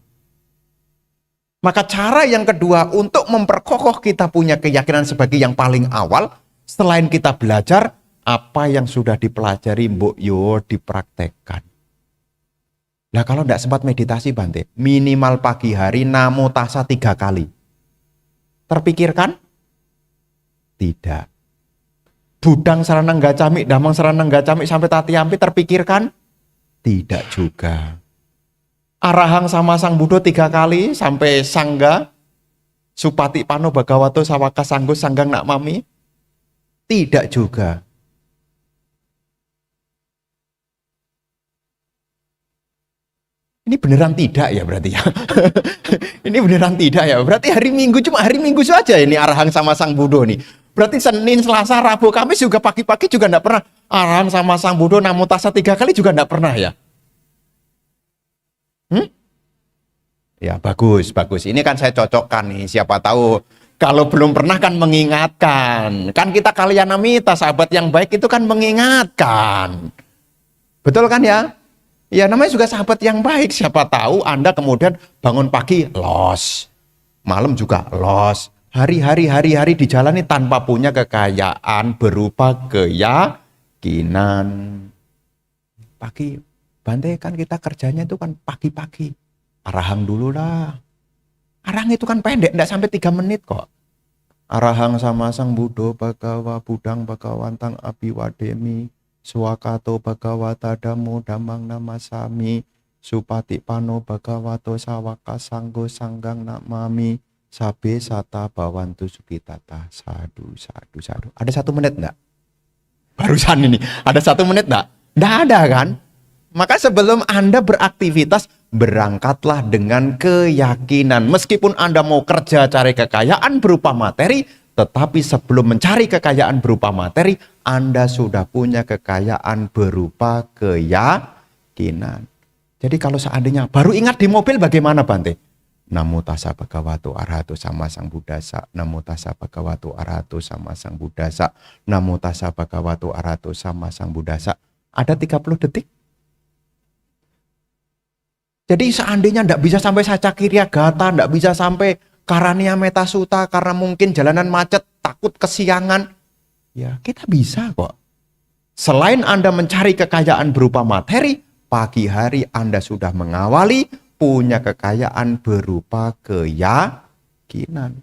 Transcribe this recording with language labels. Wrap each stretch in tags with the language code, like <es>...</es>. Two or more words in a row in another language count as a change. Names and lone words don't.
<id>Maka cara yang kedua untuk memperkokoh kita punya keyakinan sebagai yang paling awal, selain kita belajar, apa yang sudah dipelajari</id> <jv>mbok yo</jv> <id>dipraktekkan. Nah kalau tidak sempat meditasi Bante, minimal pagi hari</id> <pi>namo tassa</pi> <id>3 kali. Terpikirkan? Tidak.</id> <pi>Budang saranang gacami, damang saranang gacami</pi> <id>sampai</id> <pi>tatiyampi terpikirkan?</pi> <id>Tidak juga.</id> <pi>Arahang sama Sang Buddha</pi> <id>3 kali sampai</id> <pi>Sangga Supati Pano Bhagavato Sawaka Sanggo Sanggang Nak Mami?</pi> <id>Tidak juga. Ini beneran tidak ya berarti ya? Ini beneran tidak ya? Berarti hari Minggu, cuma hari Minggu saja ini</id> <pi>Arahang sama Sang Buddha</pi> <id>nih. Berarti Senin, Selasa, Rabu, Kamis juga pagi-pagi juga enggak pernah.</id> <pi>Arahang sama Sang Buddha namo tassa</pi> <id>3 kali juga enggak pernah ya? Ya bagus, bagus. Ini kan saya cocokkan nih. Siapa tahu kalau belum pernah kan mengingatkan. Kan kita kalyanamita, sahabat yang baik itu kan mengingatkan. Betul kan ya? Ya namanya juga sahabat yang baik. Siapa tahu Anda kemudian bangun pagi los. Malam juga los. Hari-hari dijalani tanpa punya kekayaan berupa keyakinan. Pagi, Bante kan kita kerjanya itu kan pagi-pagi. Arahang dulu lah. Arahang itu kan pendek, enggak sampai 3 menit kok.</id> <pi>Arahang sama Sang Buddha Bhagawa Budang Bhagawantang Abiwademi Swakato Bhagawata Damo Damang Namasami Supati Pano Bhagavato Sawaka Sanggo Sanggang Namami Sabe Sata Bawantu Sukitata. Sadu.</pi> <id>Ada 1 menit enggak? Barusan ini, ada 1 menit enggak? Enggak ada kan? Maka sebelum Anda beraktivitas, berangkatlah dengan keyakinan. Meskipun Anda mau kerja cari kekayaan berupa materi, tetapi sebelum mencari kekayaan berupa materi, Anda sudah punya kekayaan berupa keyakinan. Jadi kalau seandainya baru ingat di mobil bagaimana Bante?</id> <pi>Namo tassa bhagavato arahato sama sang buddhasa. Namo tassa bhagavato arahato sama sang buddhasa. Namo tassa bhagavato arahato sama sang buddhasa.</pi> <id>Ada 30 detik. Jadi seandainya tidak bisa sampai</id> <pi>saca kirya gata,</pi> <id>tidak bisa sampai</id> <pi>karania metasuta</pi> <id>karena mungkin jalanan macet, takut kesiangan. Ya kita bisa kok. Selain Anda mencari kekayaan berupa materi, pagi hari Anda sudah mengawali punya kekayaan berupa keyakinan.</id>